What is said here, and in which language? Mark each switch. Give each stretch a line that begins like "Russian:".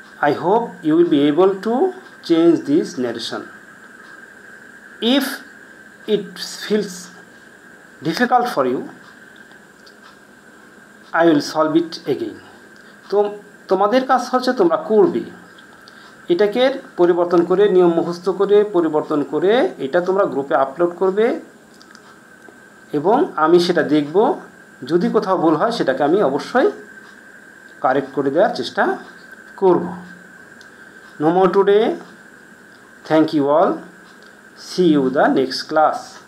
English: I hope you will be able to change this narration. If it feels difficult for you, I will solve it again.
Bangla: তো তোমাদের কাজ হচ্ছে তোমরা করবে, এটাকে পরিবর্তন করে, নিয়ম মুখস্থ করে পরিবর্তন করে এটা তোমরা গ্রুপে আপলোড করবে এবং আমি সেটা দেখব। যদি কোথাও ভুল হয় সেটাকে আমি অবশ্যই কারেক্ট করে দেওয়ার চেষ্টা করব।
English: No more today. Thank you all. See you the next class.